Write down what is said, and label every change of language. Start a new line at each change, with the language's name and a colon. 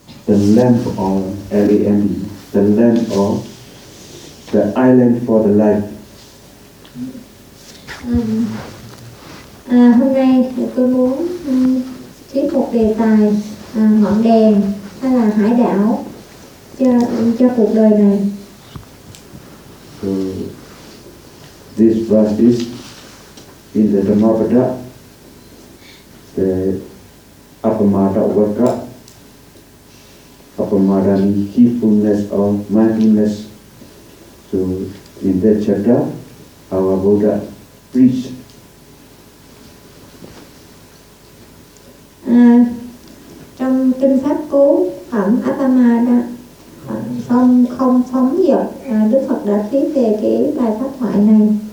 English: the lamp of Elam, the lamp of the island for the life.
Vietnamese: Hôm nay thì tôi muốn tiếp một đề tài ngọn đèn hay là hải đảo cho cuộc đời này.
English: So, this verse is in the Dhammapada, the Appamatta Vakra, Appamatta means heedfulness or mindfulness. So in that chapter, our Buddha preached.
Vietnamese: Trong kinh pháp cú phẩm Appamatta, không phóng dật, Đức Phật đã thuyết về cái bài pháp thoại này.